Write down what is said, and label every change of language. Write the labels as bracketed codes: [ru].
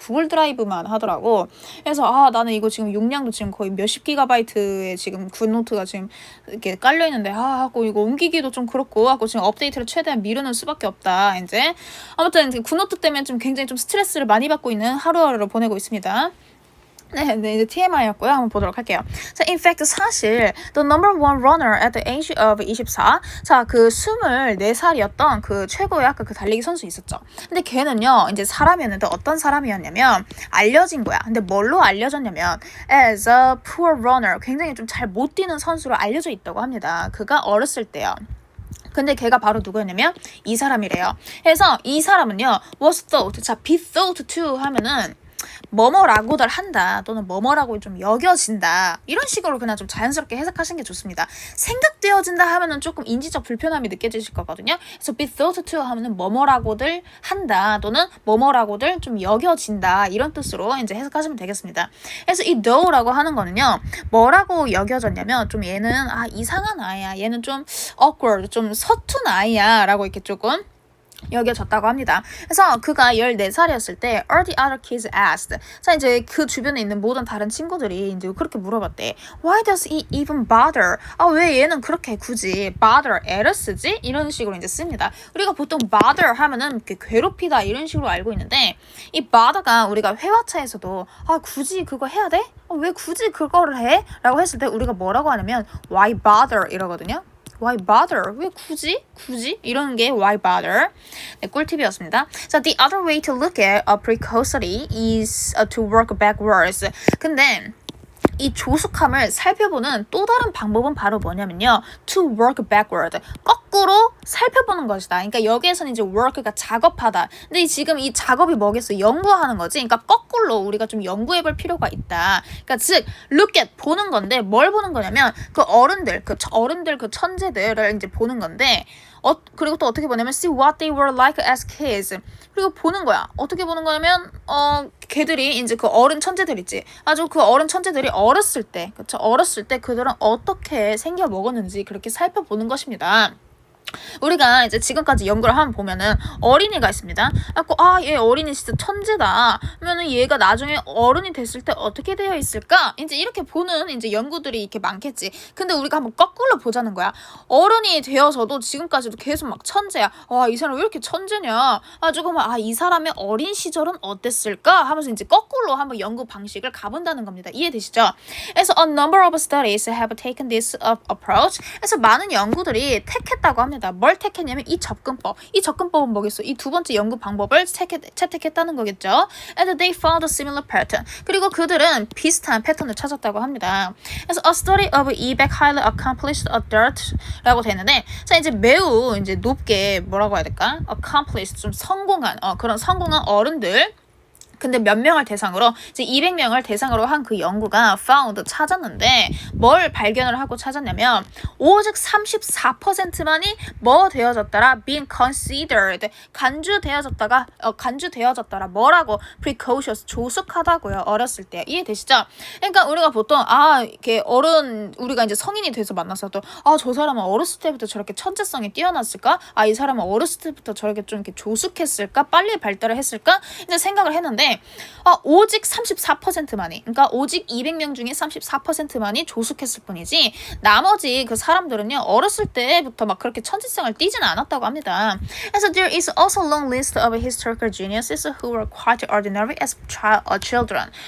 [ko] 구글 드라이브만 하더라고. 그래서 나는 이거 지금 용량도 지금 거의 몇십 기가바이트의 지금 굿노트가 지금 이렇게 깔려있는데, 하고 이거 옮기기도 좀 그렇고, 하고 지금 업데이트를 최대한 미루는 수밖에 없다. 이제 아무튼 굿노트 때문에 좀 굉장히 좀 스트레스를 많이 받고 있는 하루하루를 보내고 있습니다. 네, 이제 TMI였고요. 한번 보도록 할게요. [en] 자, in fact, 사실 the number one runner at the age of 24. [ko] 자, 그 24살이었던 그 최고의 아까 그 달리기 선수 있었죠. 근데 걔는요, 이제 사람이었는데 어떤 사람이었냐면 알려진 거야. 근데 뭘로 알려졌냐면 [en] as a poor runner. [ko] 굉장히 좀 잘 못 뛰는 선수로 알려져 있다고 합니다. 그가 어렸을 때요. 근데 걔가 바로 누구였냐면 이 사람이래요. 그래서 이 사람은요, [en] was thought. [ko] 자, be thought to 하면은 뭐뭐라고들 한다 또는 뭐뭐라고 좀 여겨진다 이런 식으로 그냥 좀 자연스럽게 해석하시는 게 좋습니다. 생각되어진다 하면은 조금 인지적 불편함이 느껴지실 거거든요. 그래서 be thought to 하면은 뭐뭐라고들 한다 또는 뭐뭐라고들 좀 여겨진다 이런 뜻으로 이제 해석하시면 되겠습니다. 그래서 이 know라고 하는 거는요, 뭐라고 여겨졌냐면 좀 얘는 이상한 아이야, 얘는 좀 awkward, 좀 서툰 아이야 라고 이렇게 조금 여겨졌다고 합니다. 그래서 그가 14살이었을 때 [en] all the other kids asked. [ko] 자, 이제 그 주변에 있는 모든 다른 친구들이 이제 그렇게 물어봤대. [en] Why does he even bother? [ko] 왜 얘는 그렇게 굳이 bother, 애를 쓰지? 이런 식으로 이제 씁니다. 우리가 보통 bother 하면은 이렇게 괴롭히다 이런 식으로 알고 있는데 이 bother가 우리가 회화차에서도 굳이 그거 해야 돼? 왜 굳이 그거를 해? 라고 했을 때 우리가 뭐라고 하냐면 why bother 이러거든요. [en] Why bother? [ko] 왜 굳이? 이러는 게 [en] why bother? [ko] 네, 꿀팁이었습니다. [en] 자, the other way to look at a precocity is to work backwards. [ko] 근데 이 조숙함을 살펴보는 또 다른 방법은 바로 뭐냐면요, [en] to work backward. [ko] 거꾸로 살펴보는 것이다. 그러니까 여기에서는 이제 work가 작업하다. 근데 지금 이 작업이 뭐겠어? 연구하는 거지. 그러니까 거꾸로 우리가 좀 연구해볼 필요가 있다. 그러니까 즉 look at 보는 건데 뭘 보는 거냐면 그 어른들 그 천재들을 이제 보는 건데. 그리고 또 어떻게 보냐면 [en] see what they were like as kids. [ko] 그리고 보는 거야. 어떻게 보는 거냐면 걔들이 이제 그 어른 천재들 있지. 아주 그 어른 천재들이 어렸을 때, 그쵸? 어렸을 때 그들은 어떻게 생겨 먹었는지 그렇게 살펴보는 것입니다. 우리가 이제 지금까지 연구를 한번 보면은 어린이가 있습니다. 얘 어린이 진짜 천재다. 그러면은 얘가 나중에 어른이 됐을 때 어떻게 되어 있을까? 이제 이렇게 보는 이제 연구들이 이렇게 많겠지. 근데 우리가 한번 거꾸로 보자는 거야. 어른이 되어서도 지금까지도 계속 막 천재야. 이 사람 왜 이렇게 천재냐? 이 사람의 어린 시절은 어땠을까? 하면서 이제 거꾸로 한번 연구 방식을 가본다는 겁니다. 이해되시죠? [en] 그래서 a number of studies have taken this approach. [ko] 그래서 많은 연구들이 택했다고 합니다. 뭘 택했냐면 이 접근법은 뭐겠어? 이 두 번째 연구 방법을 채택했다는 거겠죠. [en] And they found a similar pattern. [ko] 그리고 그들은 비슷한 패턴을 찾았다고 합니다. 그래서 [en] a study of 200 highly accomplished adults [ko] 라고 되는데, 자, 이제 매우 이제 높게 뭐라고 해야 될까? accomplished, 좀 성공한 그런 성공한 어른들. 근데 몇 명을 대상으로, 이제 200명을 대상으로 한 그 연구가 found, 찾았는데 뭘 발견을 하고 찾았냐면 오직 34%만이 뭐 되어졌더라? being considered, 간주되어졌더라. 뭐라고? precocious, 조숙하다고요. 어렸을 때. 이해되시죠? 그러니까 우리가 보통 이렇게 우리가 이제 성인이 돼서 만났어도 저 사람은 어렸을 때부터 저렇게 천재성이 뛰어났을까? 이 사람은 어렸을 때부터 저렇게 좀 이렇게 조숙했을까? 빨리 발달을 했을까? 이제 생각을 했는데 있는데 오직 34%만이, 그러니까 오직 200명 중에 34%만이 조숙했을 뿐이지 나머지 그 사람들은요 어렸을 때부터 막 그렇게 천지성을 띠지는 않았다고 합니다. [en] 그래서 there is also a long list of historical geniuses who were quite ordinary as children.